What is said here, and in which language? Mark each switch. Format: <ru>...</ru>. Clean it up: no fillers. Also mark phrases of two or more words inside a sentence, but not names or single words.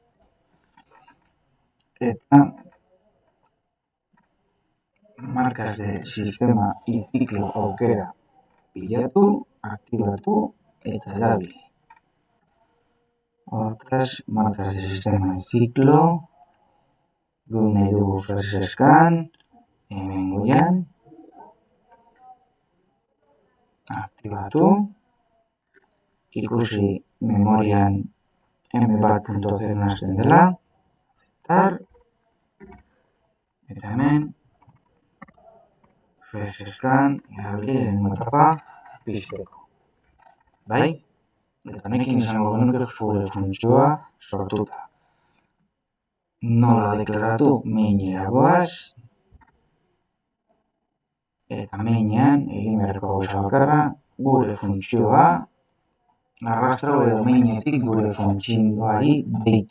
<eu>eta</eu> <es>markas de sistema y ciclo</es> <eu>aukera bilatu, aktibatu eta erabili. Hortaz,</eu> <es>markas de sistema y ciclo,</es> <eu>gu nahi dugu</eu> <en>first scan,</en> <eu>hemen goian, aktibatu, ikusi memorian m1.0 hasten dela, aceptar, eta hemen</eu> <en>first scan</en> <eu>erabili lehenengo etapa pizteko. Bai? Eta honekin izango genuke zure funtzioa sortuta. Nola deklaratu? Mainera goaz, eta mainean egin beharreko gauza bakarra, gure funtzioa arrastro edo mainetik gure funtzioari deitu.</eu>